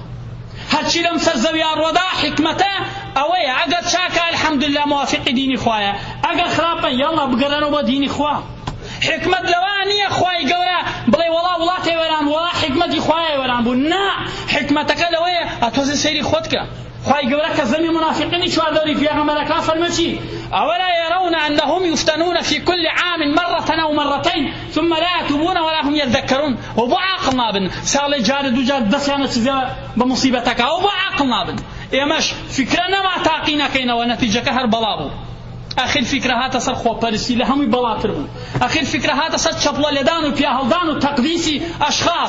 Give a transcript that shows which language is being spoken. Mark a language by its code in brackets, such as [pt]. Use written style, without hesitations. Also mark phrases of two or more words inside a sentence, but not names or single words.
[ckb] هەرچی لەم سەر زەویا ڕۆدا حکمەتە ئەوەیە ئەگەر چاکە ئەلحەمدوللا موافقی دینی خوایە، ئەگەر خراپە یەڵڵا بگەڕێنەوە بۆ دینی خوا. حکمت لەوە نییە خوای گەورە بڵێ وەڵا وڵاتی وەران وەڵا حکمەتی خوایە وەران بوو. نا، حکمەتەکە لەوەیە ئەتۆزە سەیری خۆت کە. خوای گەورە کە زەمی منافقینی چواردەوری پێغەمبەرەکان فەرمە چی؟ [ar] ئەوەلا يرون أنهم يفتنون في كل عام مرة أو مرتين ثم لا يتوبون ولا هم يذكرون. [ckb] وبو عاقل نابن ساڵێ جارە دوو جار دەستیانە چزە بە موسیبەتەکە، ئەو بۆ عاقل نابن. ئێمەش فکرە نەما تاقی نەکەینەوە، نەتیجەکە هەر بەڵا بوو. ئەخیر فکرە هاتە سەر خۆپەرستی، لە هەمووی بەڵاتر بوو. ئەخیر فکرە هاتە سەر چەپڵە لێدان و پیاهەڵدان و تەقدیسی ئەشخاص.